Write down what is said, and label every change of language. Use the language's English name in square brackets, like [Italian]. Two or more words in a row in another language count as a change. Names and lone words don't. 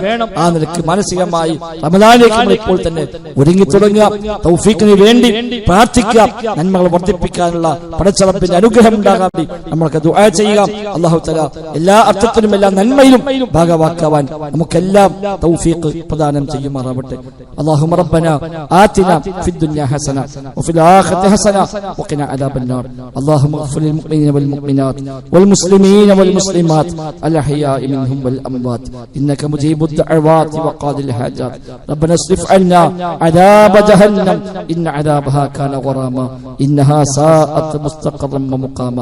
[Malayalam] ആ നിലയ്ക്ക് മാനസികമായി റമദാനിലേക്ക് നമ്മൾ ഇപ്പോൾ തന്നെ ഒരുങ്ങി തുടങ്ങുക. തൗഫീഖിന് വേണ്ടി പ്രാർത്ഥിക്കുക. നന്മകൾ വർദ്ധിപ്പിക്കാനുള്ള പടച്ചറപ്പിന്റെ അനുഗ്രഹം ഉണ്ടാകാൻ വേണ്ടി നമ്മൾക്ക് ദുആ ചെയ്യുക. [Arabic] الله تعالى [Malayalam] എല്ലാ അർത്ഥത്തിലും എല്ലാ നന്മയും ഭാഗവാക്കാവാൻ നമുക്കെല്ലാം തൗഫീഖ് പ്രദാനം ചെയ്യുമാറാവട്ടെ. [Arabic] اللهم ربنا آتنا في الدنيا حسنة وفي الآخرة حسنة وقنا عذاب النار. اللهم اغفر للمؤمنين والمؤمنات والمسلمين والمسلمات الأحياء منهم والأموات إنك مجيب الدعوات وقاضي الحاجات. ربنا اصرف عنا عذاب جهنم إن عذابها كان غراما إنها ساءت مستقرا ومقاما.